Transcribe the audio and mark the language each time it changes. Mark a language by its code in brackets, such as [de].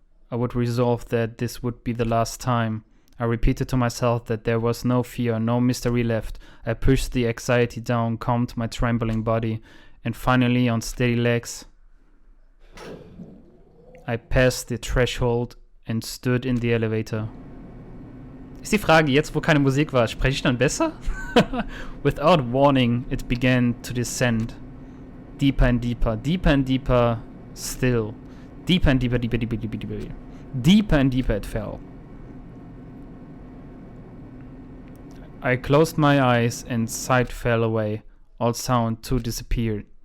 [en] I would resolve that this would be the last time. I repeated to myself that there was no fear, no mystery left. I pushed the anxiety down, calmed my trembling body, and finally on steady legs, I passed the threshold and stood in the elevator. [de] Ist die Frage, jetzt wo keine Musik war, spreche ich dann besser? [en] Without warning, it began to descend. Deeper and deeper, deeper and deeper still. Deeper and deeper, deeper, deeper, deeper, deeper. Deeper and deeper it fell. I closed my eyes and sight fell away. All sound too disappeared.